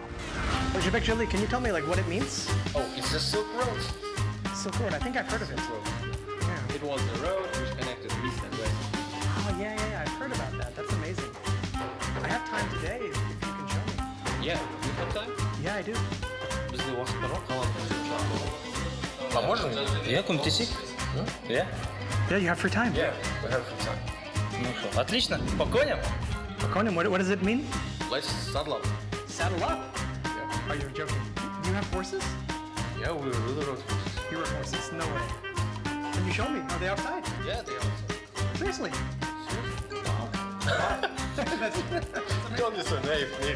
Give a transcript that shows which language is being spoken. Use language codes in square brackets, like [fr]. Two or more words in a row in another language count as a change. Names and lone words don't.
[en] Well, Jibek, Joly, can you tell me what it means? Oh, it's the Silk Road. Silk Road, I think I've heard of it. Yeah. It was the road which connected east and west. Oh, yeah, I've heard about that. That's amazing. I have time today if you can show me. Yeah, you have time? Yeah, I do. [kk] Біздің уақыттарға қалады. [ru] Поможем? [kk] Я көмектесейік. [en] Yeah. Yeah, you have free time. Yeah, we have some time. [ru] Ну что, отлично. По коням? Konim, [en] what does it mean? Let's saddle up. Saddle up. Yeah. Are you joking? Do you have horses? Yeah, we really rode horses. You rode horses? No way. Can you show me? Are they outside? Yeah, they are. Seriously? Don't be so naive, Nick.